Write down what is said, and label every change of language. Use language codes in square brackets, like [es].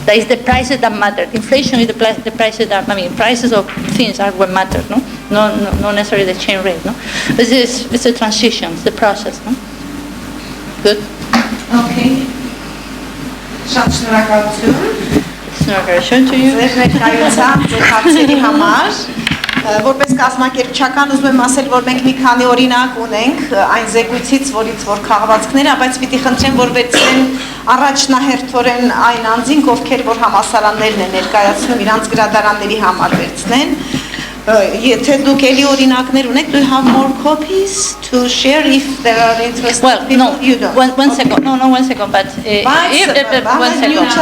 [en] That is the prices that matter. Inflation is the prices that, prices of things are what matter, not necessarily the exchange rate. But it's a transition, it's a process. Good? [hy] Okay. Շատ շնորհակալություն։ Շնորհակալություն [en] to you։ [hy] Ձեր ներկայության, ձեր հարցերի համար։ Որպես կազմակերպչական ուզում եմ ասել, որ մենք մի քանի օրինակ ունենք այն զեկույցից, որից որ քաղվածքները, բայց պիտի խնդրեմ, որ վերցնեն առաջնահերթորեն այն անձինք, ովքեր որ համալսարաններն են ներկայացնում, իրանց գրադարանների համար վերցնեն։ Եթե դուք էլի օրինակներ ունեք, [en] do you have more copies to share if there are interested people? No, you don't. One second. No, 1 second, but one second.